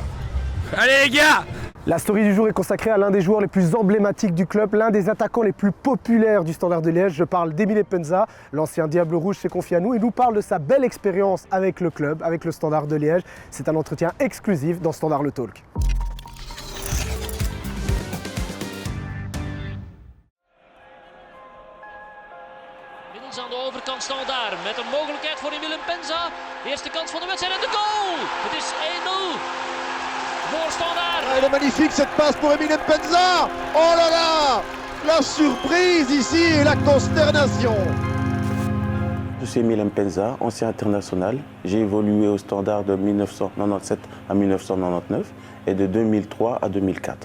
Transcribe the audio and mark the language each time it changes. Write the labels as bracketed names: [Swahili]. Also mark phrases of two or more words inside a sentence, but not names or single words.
[French] Allez les gars! La story du jour est consacrée à l'un des joueurs les plus emblématiques du club, l'un des attaquants les plus populaires du Standard de Liège. Je parle d'Emile Penza, l'ancien Diable Rouge s'est confié à nous. Il nous parle de sa belle expérience avec le club, avec le Standard de Liège. C'est un entretien exclusif dans Standard le Talk. [Dutch] Inmiddels aan de overkant Standaard met een mogelijkheid voor Emile Penza. De eerste kans van de wedstrijd en de goal! Het is 1-0 voor Standaard. [French] Elle est magnifique cette passe pour Emile Penza. Oh là là, la surprise ici et la consternation. Je suis Emile Penza, ancien international. J'ai évolué au Standard de 1997 à 1999 et de 2003 à 2004.